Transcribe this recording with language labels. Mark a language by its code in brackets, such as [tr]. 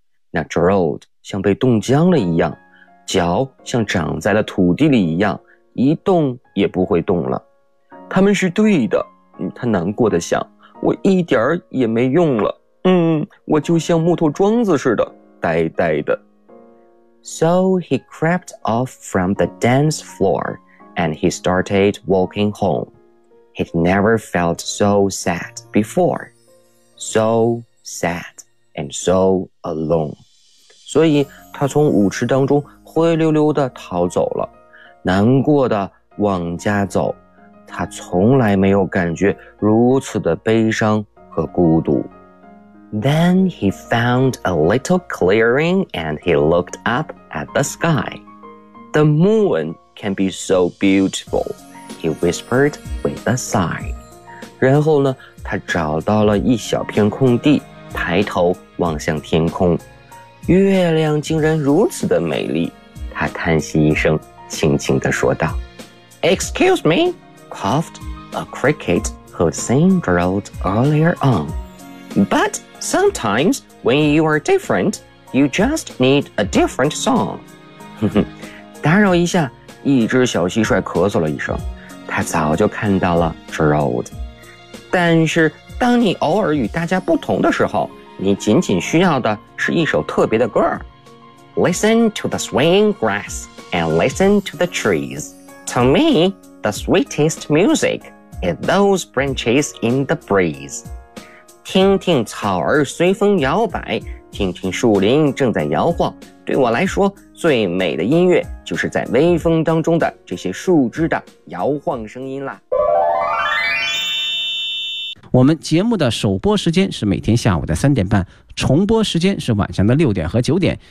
[zh] 那 Gerald 像被冻僵了一样，脚像长在了土地里一样，一动也不会动了。他们是对的，他难过的想，我一点儿也没用了。我就像木头桩子似的，呆呆的。 [en] So he crept off from the dance floor, and he started walking home. He'd never felt so sad before. So sad and so alone. [zh] 所以他从舞池当中灰溜溜地逃走了，难过地往家走。他从来没有感觉如此的悲伤和孤独。 [en] Then he found a little clearing and he looked up at the sky. The moon can be so beautiful, he whispered with a sigh. [zh] 然后呢，他找到了一小片空地，抬头望向天空。月亮竟然如此的美丽，他叹息一声，轻轻地说道。 [en] Excuse me, coughed a cricket who'd seen Gerald earlier on. But... Sometimes, when you are different, you just need a different song. [zh] 打扰一下，一只小蟋蟀咳嗽了一声，他早就看到了 Gerald. 但是，当你偶尔与大家不同的时候，你仅仅需要的是一首特别的歌。 [en] Listen to the swaying grass and listen to the trees. To me, the sweetest music is those branches in the breeze. [zh] 听听草儿随风摇摆，听听树林正在摇晃。对我来说，最美的音乐就是在微风当中的这些树枝的摇晃声音啦。我们节目的首播时间是每天下午的3:30，重播时间是晚上的6点和9点。